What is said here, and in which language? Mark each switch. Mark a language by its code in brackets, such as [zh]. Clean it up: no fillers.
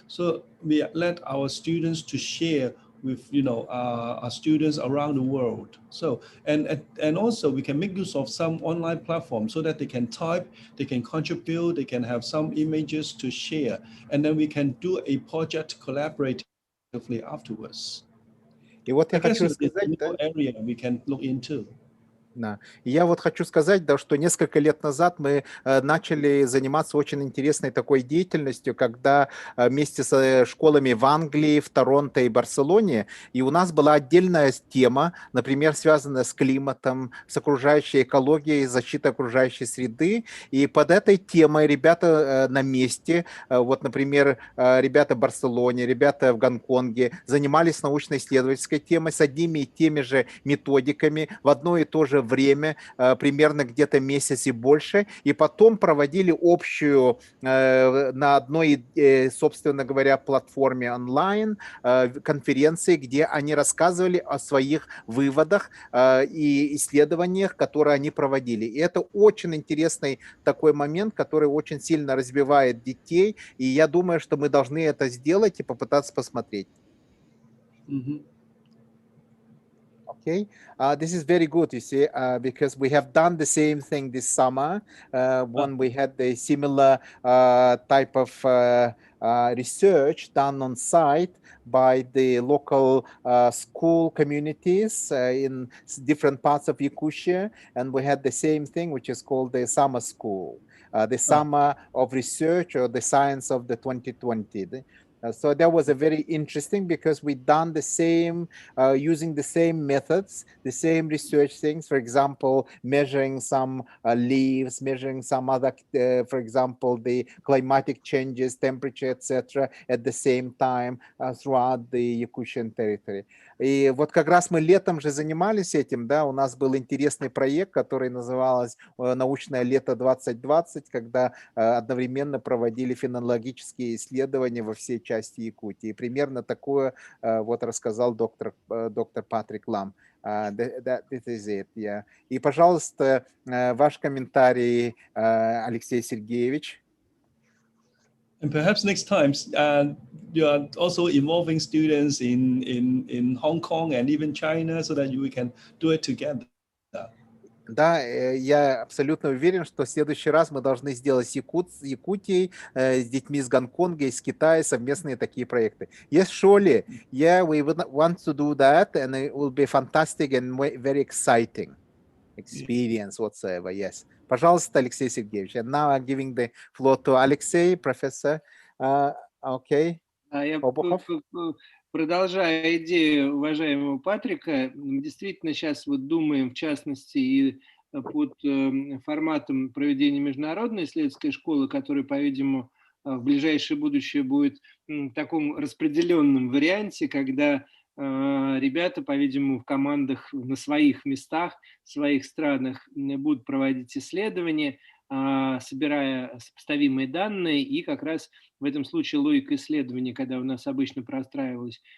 [en] So we let our students to share with our students around the world. So and also we can make use of some online platforms so that they can type, they can contribute, they can have some images to share, and then we can do a project collaboratively afterwards. [ru] И вот я [en] I guess [ru] хочу [en] it's a [ru] сказать, да, [en] new area we can look into. [ru] Да. И я вот хочу сказать, да, что несколько лет назад мы начали заниматься очень интересной такой деятельностью, когда вместе с школами в Англии, в Торонто и Барселоне, и у нас была отдельная тема, например, связанная с климатом, с окружающей экологией, защитой окружающей среды, и под этой темой ребята на месте, вот, например, ребята в Барселоне, ребята в Гонконге занимались научно-исследовательской темой с одними и теми же методиками в одно и то же время, примерно где-то месяц и больше, и потом проводили общую на одной, собственно говоря, платформе онлайн конференции, где они рассказывали о своих выводах и исследованиях, которые они проводили. И это очень интересный такой момент, который очень сильно развивает детей, и я думаю, что мы должны это сделать и попытаться посмотреть. [en] Okay, this is very good, you see, because we have done the same thing this summer when we had the similar type of research done on site by the local school communities in different parts of Yakutia, and we had the same thing, which is called the summer school, the summer of research or the science of the 2020. So that was a very interesting because we done the same, using the same methods, the same research things. For example, measuring some leaves, measuring some other, for example, the climatic changes, temperature, etc. at the same time throughout the Yakutian territory. [ru] И вот как раз мы летом же занимались этим, да, у нас был интересный проект, который назывался «Научное лето 2020», когда одновременно проводили фенологические исследования во всей части Якутии. Примерно такое вот рассказал доктор Патрик Лам. [en] That is it, yeah. [ru] И, пожалуйста, ваш комментарий, Алексей Сергеевич. [en] And perhaps next time you are also involving students in Hong Kong and even China so that we can do it together. [ru] Да, я абсолютно уверен, что в следующий раз мы должны сделать с Якутией, с детьми из Гонконга, из Китая совместные такие проекты. [en] Yes, surely. Yeah, we would want to do that, and it will be fantastic and very exciting experience whatsoever. Yes. [ru] Пожалуйста, Алексей Сергеевич. [en] And now I'm giving the floor to Alexei, professor. Okay. [ru] Я продолжая идею уважаемого Патрика, мы действительно сейчас вот думаем, в частности, и под форматом проведения международной исследовательской школы, которая, по-видимому, в ближайшее будущее будет в таком распределенном варианте, когда ребята, по-видимому, в командах на своих местах, в своих странах будут проводить исследования, собирая сопоставимые данные, и как раз в этом случае логика исследования, когда у нас обычно простраивалась,